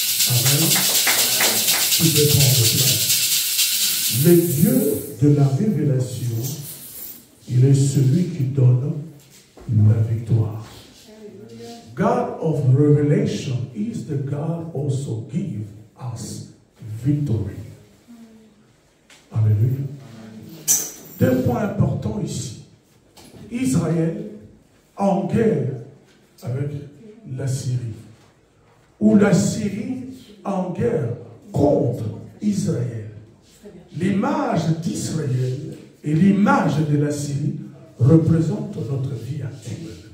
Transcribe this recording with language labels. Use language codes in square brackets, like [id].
[fr] Amen. Tu peux prendre place. Le Dieu de la révélation, il est celui qui donne la victoire. [en] God of revelation is the God also give us victory. [fr] Alléluia. Deux points importants ici. Israël en guerre avec la Syrie. Ou la Syrie en guerre contre Israël. L'image d'Israël et l'image de la Syrie représentent notre vie actuelle.